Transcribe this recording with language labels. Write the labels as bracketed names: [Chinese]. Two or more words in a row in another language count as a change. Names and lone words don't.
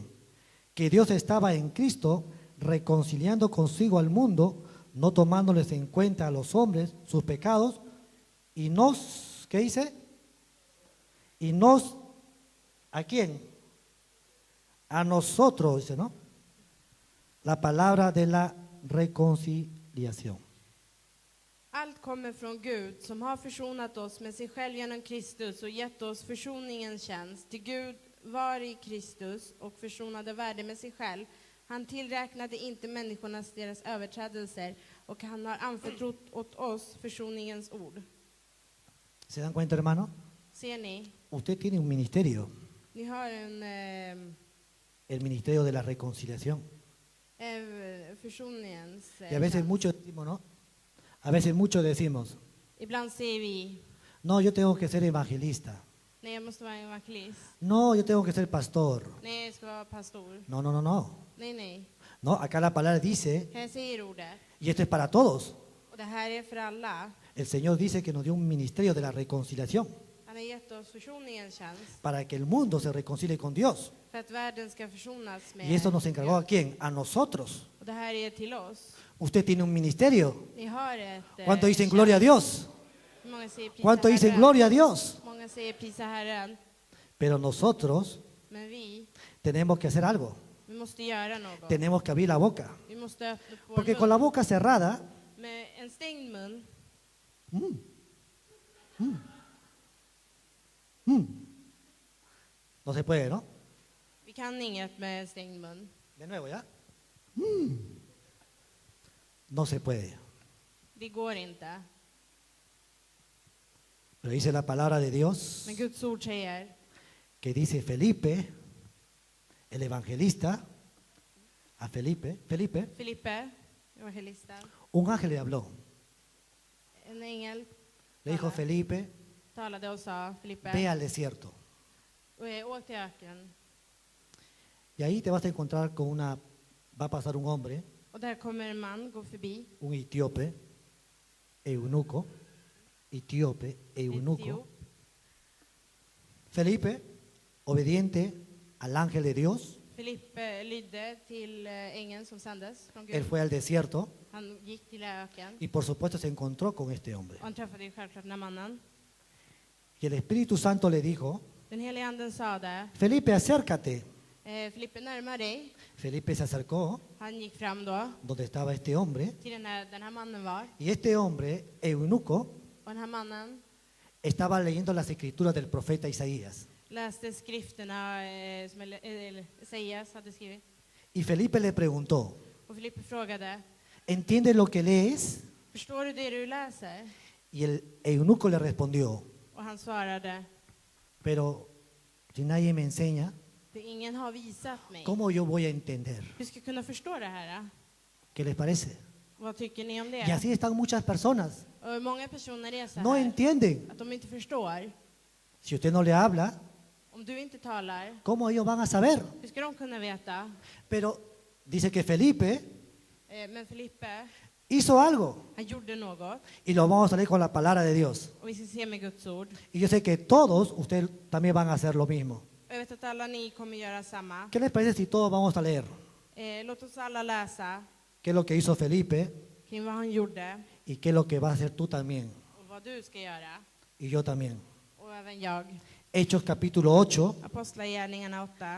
[Spanish] Que Dios estaba en Cristo reconciliando consigo al mundo, no tomándoles en cuenta a los hombres sus pecados, y nos, ¿qué dice? Y nos, ¿a quién? A nosotros, dice, ¿no? La palabra de la reconciliación. [Swedish] Allt kommer från Gud som har försonat oss med sig själv genom Kristus och gett oss försoningens tjänst. Till Gud var i Kristus och försonade världen med sig själv. Han tillräknade inte människornas deras överträdelser och han har anförtrott åt oss försoningens ord. [Spanish] ¿Se dan cuenta, hermano? [Swedish] Ser ni? [Spanish] Usted tiene un ministerio, [Swedish] Ni har [Spanish] el ministerio de la reconciliación. [Swedish] försoningens [Spanish] Y a veces [Swedish] tjänst. [Spanish] muchos decimos, ¿no? A veces muchos decimos, [Swedish] Ibland säger vi, [Spanish] no, yo tengo que ser evangelista. [Swedish] nej jag måste vara evangelist. [Spanish] No, yo tengo que ser pastor. [Swedish] Nej jag ska vara pastor. [Spanish] No, no, no, no. [Swedish] Nej, nej. [Spanish] No, acá la palabra dice, [Swedish] Här säger ordet. [Spanish] y esto es para todos. [Swedish] Och det här är för alla. [Spanish] El Señor dice que nos dio un ministerio de la reconciliación [Swedish] Han har gett oss försoningens tjänst. [Spanish] para que el mundo se reconcilie con Dios. [Swedish] För att världen ska försonas med [Spanish] Y eso nos encargó a quién? A nosotros. [Swedish] Och det här är till oss. [Spanish] Usted tiene un ministerio. [Swedish] Ni har ett [Spanish] ¿Cuánto dicen [Swedish] tjänst. [Spanish] gloria a Dios? [Swedish] Många säger prisa [Spanish] ¿Cuánto dicen [Swedish] Herren. [Spanish] gloria a Dios? [Swedish] Många säger prisa Herren. [Spanish] Pero nosotros [Swedish] Men vi [Spanish] tenemos que hacer algo. [Swedish] måste göra något. [Spanish] Tenemos que abrir la boca. [Swedish] Vi måste öppna på [Spanish] Porque [Swedish] vår [Spanish] con la [Swedish] mun. [Spanish] boca cerrada, [Swedish] Med en stängd mun [Spanish] no se puede, ¿no? [Swedish] vi kan inget med en stängd mun. [Spanish] De nuevo, ¿ya? No se puede. [Swedish] Det går inte. [Spanish] Pero dice la palabra de Dios [Swedish] Men Guds ord säger [Spanish] que dice Felipe, el evangelista, a Felipe, [Swedish] Filippe, evangelisten, [Spanish] un ángel le habló. [Swedish] en ängel [Spanish] Le dijo, Felipe, [Swedish] talade och sa Filippe, [Spanish] ve al desierto. [Swedish] åk till öknen. [Spanish] Y ahí te vas a encontrar con va a pasar un hombre, [Swedish] Och där kommer en man gå förbi. [Spanish] un etíope, eunuco, etíope, eunuco. [Swedish] Etiop. [Spanish] Felipe, obediente al ángel de Dios, [Swedish] Filippe lydde till ängeln som sändes från [Spanish] él [Swedish] Gud. [Spanish] fue al desierto [Swedish] Han gick till öken [Spanish] y por supuesto se encontró con este hombre. [Swedish] och han träffade ju självklart den här mannen. [Spanish] Y el Espíritu Santo le dijo, [Swedish] Den helige anden sa det. [Spanish] Felipe, acércate. [Swedish] Filippe, närma dig. [Spanish] Felipe se acercó [Swedish] Han gick fram då [Spanish] donde estaba este hombre [Swedish] till den här mannen var. [Spanish] y este hombre, eunuco, [Swedish] Och den här mannen [Spanish] estaba leyendo las escrituras del profeta Isaías. [Swedish] läste skrifterna som Esaias hade skrivit. [Spanish] Y Felipe le preguntó, [Swedish] Och Filippe frågade, [Spanish] ¿entiendes lo que lees? [Swedish] förstår du det du läser? [Spanish] Y el eunuco le respondió, [Swedish] Och han svarade, [Spanish] pero si nadie me enseña, [Swedish] för ingen har visat mig. [Spanish] ¿cómo yo voy a entender? [Swedish] Hur ska jag kunna förstå det här? [Spanish] ¿Qué les parece? [Swedish] Vad tycker ni om [Spanish] Y [Swedish] det? [Spanish] así están muchas personas. [Swedish] Och många personer är så [Spanish] No [Swedish] här, [Spanish] entienden. [Swedish] att de inte förstår. [Spanish] Si usted no le habla, [Swedish] Om du inte talar, [Spanish] ¿cómo ellos van a saber? [Swedish] hur ska de kunna veta? [Spanish] Pero dice que Felipe [Swedish] Men Filippe, [Spanish] hizo algo. [Swedish] han gjorde något. [Spanish] Y lo vamos a leer con la palabra de Dios. [Swedish] Och vi ska se med Guds ord. [Spanish] Y yo sé que todos ustedes también van a hacer lo mismo. [Swedish] Och jag vet att alla ni kommer göra samma. [Spanish] ¿Qué les parece si todos vamos a leer? [Swedish] Låt oss alla läsa [Spanish] ¿Qué es lo que hizo Felipe? [Swedish] kring vad han gjorde [Spanish] ¿Y qué es lo que vas a hacer tú también? [Swedish] och vad du ska göra. [Spanish] Y yo también. [Swedish] Och även jag. [Spanish] Hechos capítulo 8, [Swedish] Apostlagärningarna 8.